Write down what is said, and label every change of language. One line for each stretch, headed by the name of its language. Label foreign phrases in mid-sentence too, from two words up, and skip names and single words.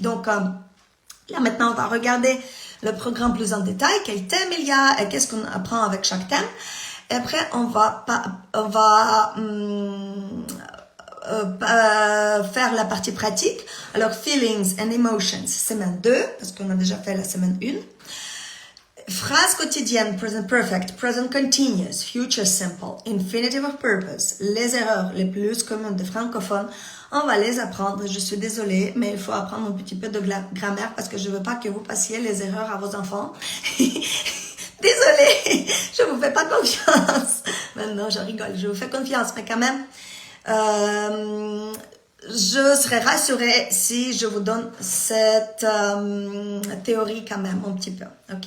French: Donc, là maintenant on va regarder le programme plus en détail, quel thème il y a et qu'est-ce qu'on apprend avec chaque thème. Et après, on va faire la partie pratique. Alors,
English: Feelings and Emotions,
French: semaine 2, parce qu'on a déjà fait la semaine 1. Phrases quotidiennes,
English: present perfect, present continuous, future simple, infinitive of purpose,
French: les erreurs les plus communes des francophones, on va les apprendre. Je suis désolée, mais il faut apprendre un petit peu de grammaire parce que je veux pas que vous passiez les erreurs à vos enfants. Désolée, je vous fais pas confiance. Non, je rigole, je vous fais confiance, mais quand même, je serais rassurée si je vous donne cette théorie quand même, un petit peu, ok?